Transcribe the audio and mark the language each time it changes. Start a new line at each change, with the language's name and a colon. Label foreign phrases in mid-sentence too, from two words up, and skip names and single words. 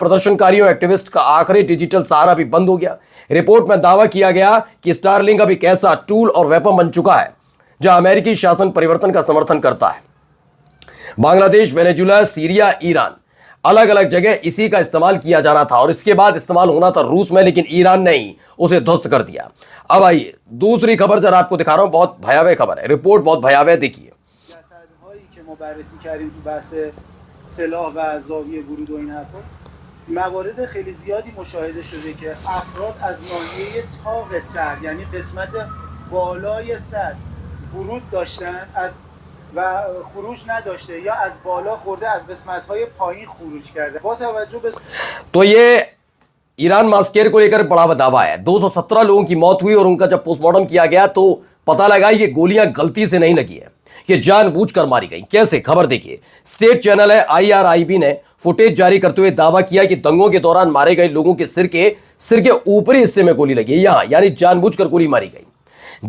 Hindi: प्रदर्शनकारियों एक्टिविस्ट का आखिरी डिजिटल सहारा भी बंद हो गया। रिपोर्ट में दावा किया गया कि स्टारलिंक अब एक ऐसा टूल और वेपन बन चुका है जहां अमेरिकी शासन परिवर्तन का समर्थन करता है। बांग्लादेश, वेनेजुला, सीरिया, ईरान, अलग अलग जगह इसी का इस्तेमाल किया जाना था और इसके बाद इस्तेमाल होना था रूस में, लेकिन ईरान ने ही उसे ध्वस्त कर दिया। अब आइए दूसरी खबर जरा आपको दिखा रहा हूं, बहुत भयावह खबर है। रिपोर्ट बहुत भयावह, देखिए।
Persian: سلاح و زاویه ورود و این حرفا موارد خیلی زیادی مشاهده شده که افراد از ناحیه طاق سر یعنی قسمت بالای سر ورود داشتن از و خروج نداشته یا از بالا خورده از قسمت‌های پایین خروج کرده با توجه به
Hindi: तो ये ईरान मास्केर को लेकर बड़ा दावा है। 217 लोगों की मौत हुई और उनका जब पोस्टमार्टम किया गया तो पता लगा ये गोलियां गलती से नहीं लगी है, ये जानबूझकर मारी गई। कैसे, खबर देखिए। स्टेट चैनल है IRIB ने फुटेज जारी करते हुए दावा किया कि दंगों के दौरान मारे गए लोगों के सिर के ऊपरी हिस्से में गोली लगी, यहां यानी जानबूझकर गोली मारी गई।